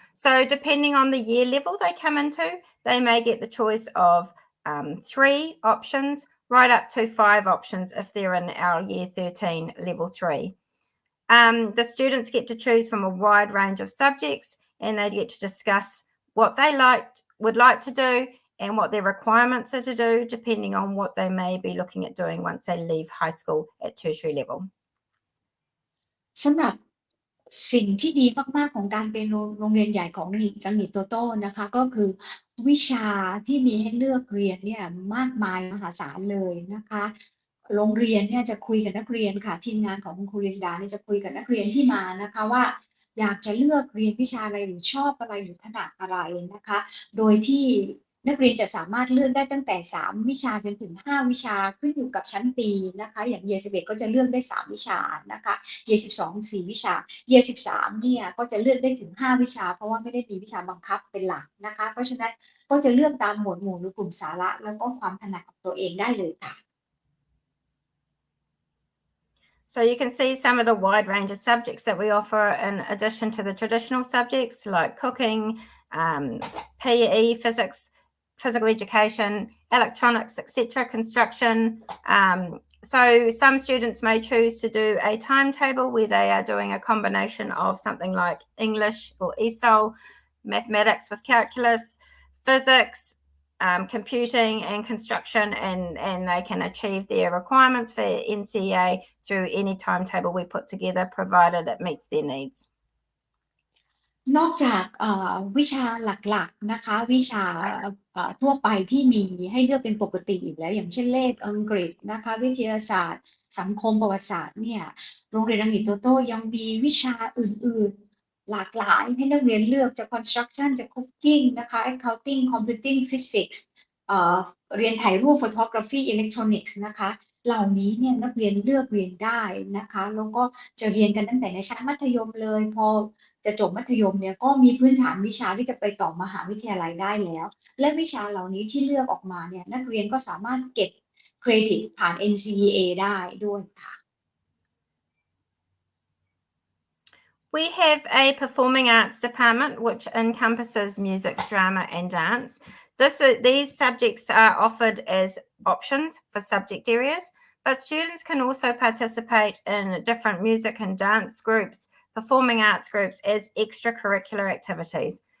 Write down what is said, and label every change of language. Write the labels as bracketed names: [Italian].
[English] So depending on the year level they come into, they may get the choice of 3 options right up to 5 options if they're in our year 13 level 3. The students get to choose from a wide range of subjects and they get to discuss what they would like to do and what their requirements are to do depending on what they may be looking at doing once they leave high school at tertiary level. [Thai] สำหรับสิ่งที่ดีมากๆของการเป็นโรงเรียนใหญ่ของรังสิตโตโต้นะคะก็คือวิชาที่มีให้เลือกเรียนเนี่ยมากมายมหาศาลเลยนะคะโรงเรียนเนี่ยจะคุยกับนักเรียนค่ะทีมงานของคุณครูลินดาเนี่ยจะคุยกับนักเรียนที่มานะคะว่าอยากจะเลือกเรียนวิชาอะไรหรือชอบอะไรหรือถนัดอะไรนะคะโดยที่ นักเรียนจะสามารถเลือกได้ตั้งแต่3 วิชาจนถึง5 วิชาขึ้นอยู่กับชั้นปีนะคะอย่างเย11ก็จะเลือกได้3 วิชานะคะเย12 4 วิชาเย13เนี่ยก็จะเลือกได้ถึง5 วิชาเพราะว่าไม่ได้มีวิชาบังคับเป็นหลักนะคะเพราะฉะนั้นก็จะเลือกตามหมวดหมู่หรือกลุ่มสาระแล้วก็ความถนัดของตัวเองได้เลยค่ะ [English] So you can see some of the wide range of subjects that we offer in addition to the traditional subjects like cooking, PE, physics, physical education, electronics, etc., construction. So some students may choose to do a timetable where they are doing a combination of something like English or ESOL, mathematics with calculus, physics, computing and construction, and they can achieve their requirements for NCEA through any timetable we put together, provided it meets their needs. [Thai] นอกจากวิชาหลักๆนะคะวิชาทั่วไปที่มีให้เลือกเป็นปกติอยู่แล้วอย่างเช่นเลขอังกฤษนะคะวิทยาศาสตร์สังคมประวัติศาสตร์เนี่ยโรงเรียนรังสิตโตโต้ยังมีวิชาอื่นๆหลากหลายให้นักเรียนเลือกจาก construction จาก cooking นะคะ accounting computing physics เรียนถ่ายรูป photography electronics นะคะเหล่านี้เนี่ยนักเรียนเลือกเรียนได้นะคะแล้วก็จะเรียนกันตั้งแต่ในชั้นมัธยมเลยพอจะจบมัธยมเนี่ยก็มีพื้นฐานวิชาที่จะไปต่อมหาวิทยาลัยได้แล้วและวิชาเหล่านี้ที่เลือกออกมาเนี่ยนักเรียนก็สามารถเก็บเครดิตผ่าน NCEA ได้ด้วยค่ะ [English] We have a performing arts department which encompasses music, drama and dance. These subjects are offered as options for subject areas, but students can also participate in different music and dance groups, performing arts groups as extracurricular activities.